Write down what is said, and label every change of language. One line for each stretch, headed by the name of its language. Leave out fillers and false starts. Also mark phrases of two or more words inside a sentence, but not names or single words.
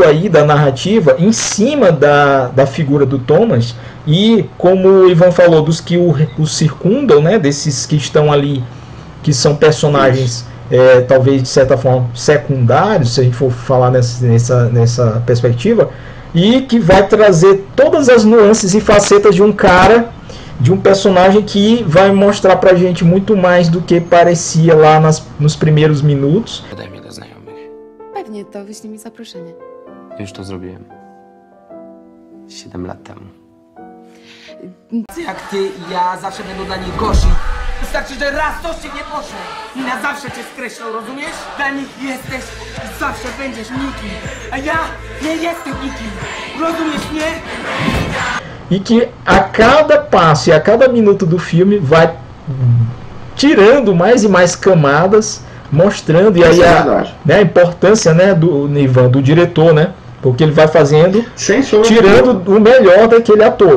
Portuguese: aí da narrativa em cima da figura do Thomas, e como o Ivan falou, dos que o circundam, né, desses que estão ali, que são personagens talvez de certa forma secundários, se a gente for falar nessa perspectiva, e que vai trazer todas as nuances e facetas de um cara, de um personagem que vai mostrar pra gente muito mais do que parecia lá nos primeiros minutos.
Polish: Pewnie, to wyślij mi zaproszenie. Już to zrobiłem. 7 lat temu. Jak ty i ja zawsze będą dla nich gorsi. Wystarczy, że raz coś cię nie poszło i na zawsze cię skreślą, rozumiesz? Dla nich jesteś i zawsze będziesz nikim, a ja nie jestem nikim. Rozumiesz mnie?
Portuguese: E que a cada passo e a cada minuto do filme vai tirando mais e mais camadas, mostrando, e aí a importância, né, do Ivan, do diretor, né? Porque ele vai fazendo, tirando o melhor daquele ator.